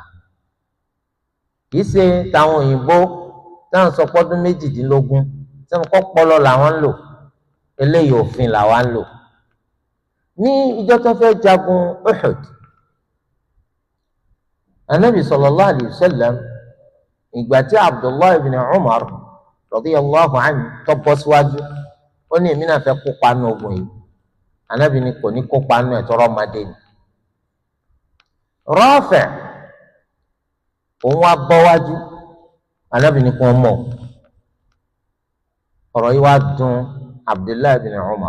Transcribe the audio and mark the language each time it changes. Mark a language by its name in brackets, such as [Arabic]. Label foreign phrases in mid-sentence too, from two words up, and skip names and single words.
[Yoruba] kìí ṣe táwọn òyìnbó táwọn sọ pọ́dún 18 sẹ́nu kọ́ pọ́lọ làwọn ń lò eléyìí òfin làwọn ń lò. ní ìjọ tó fẹ́ jagun Uhud Ànábì [Arabic] صلى الله عليه وسلم [Yoruba] ìgbà tí Abdullah ibn Umar [Arabic] رضي الله عنه [Yoruba] tó bọ́ síwájú ó ní èmi náà fẹ́ kópa nínú ogun yìí Ànábì ní kò ní kópa nínú ẹ̀ tọrọ ọmọdé ni. Rafi' òun wá bọ́ wájú Ànábì ní kí wọ́n mọ̀ ọ̀rọ̀ yìí wá dùn Abdullah ibn Umar.